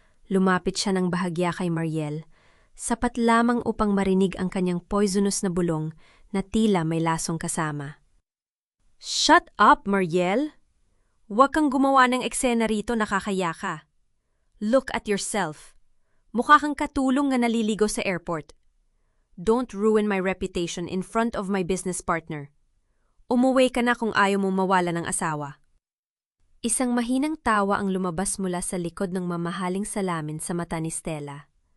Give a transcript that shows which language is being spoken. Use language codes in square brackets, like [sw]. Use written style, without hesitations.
[tl] Lumapit siya ng bahagya kay Mariel, sapat lamang upang marinig ang kanyang poisonous na bulong na tila may lasong kasama. Shut up, Mariel! Huwag kang gumawa ng eksena rito, nakakaya ka. Look at yourself. Mukha kang katulong na naliligo sa airport. [en] Don't ruin my reputation in front of my business partner. [tl] Umuwi ka na kung ayaw mong mawala ng asawa. Isang mahinang tawa ang lumabas mula sa likod ng mamahaling salamin sa mata ni Stella.